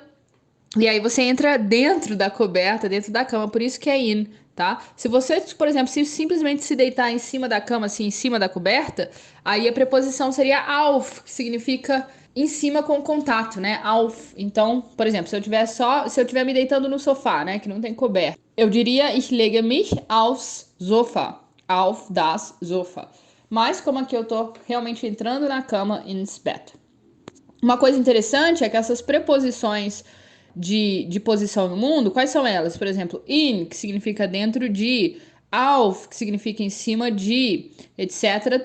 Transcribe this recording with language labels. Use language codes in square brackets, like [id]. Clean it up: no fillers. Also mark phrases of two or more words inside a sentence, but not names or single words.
[pt] E aí você entra dentro da coberta, dentro da cama, por isso que é in, tá? Se você, por exemplo, se simplesmente se deitar em cima da cama, assim, em cima da coberta, aí a preposição seria auf, que significa em cima com contato, né? Auf. Então, por exemplo, se eu tiver me deitando no sofá, né, que não tem coberta, eu diria [de] ich lege mich aufs Sofa, auf das Sofa. [pt] Mas como aqui eu tô realmente entrando na cama [de] ins Bett. [pt] Uma coisa interessante é que essas preposições de posição no mundo, quais são elas? Por exemplo, in, que significa dentro de, auf, que significa em cima de, etc.